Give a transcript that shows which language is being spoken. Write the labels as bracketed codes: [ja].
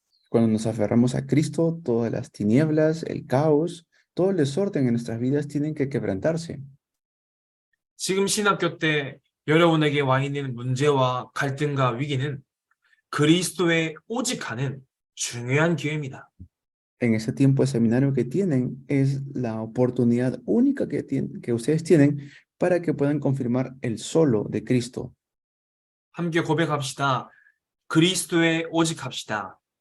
[es] Cuando nos aferramos a Cristo, todas las tinieblas, el caos, todo el desorden en nuestras vidas tienen que quebrantarse. [ko] 지금 신학교 때 여러분에게 와 있는 문제와 갈등과 위기는 그리스도의 오직하는 중요한 기회입니다. [es] En ese tiempo de seminario que tienen es la oportunidad única que ustedes tienen para que puedan confirmar el solo de Cristo. [ko] 함께 고백합시다. 그리스도의 오직합시다.